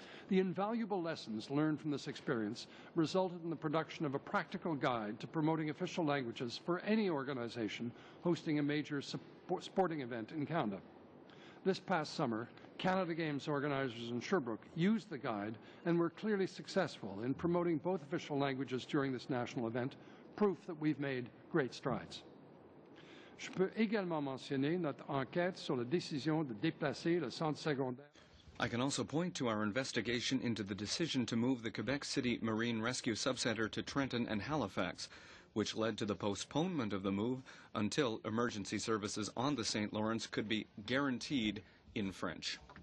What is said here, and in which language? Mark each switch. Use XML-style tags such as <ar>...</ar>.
<en>The invaluable lessons learned from this experience resulted in the production of a practical guide to promoting official languages for any organization hosting a major sporting event in Canada. This past summer, Canada Games organizers in Sherbrooke used the guide and were clearly successful in promoting both official languages during this national event, proof that we've made great strides.</en> <fr>Je peux également mentionner notre enquête sur la décision de déplacer le centre secondaire.</fr> <en>I can also point to our investigation into the decision to move the Quebec City Marine Rescue Subcenter to Trenton and Halifax, which led to the postponement of the move until emergency services on the St. Lawrence could be guaranteed in French.</en>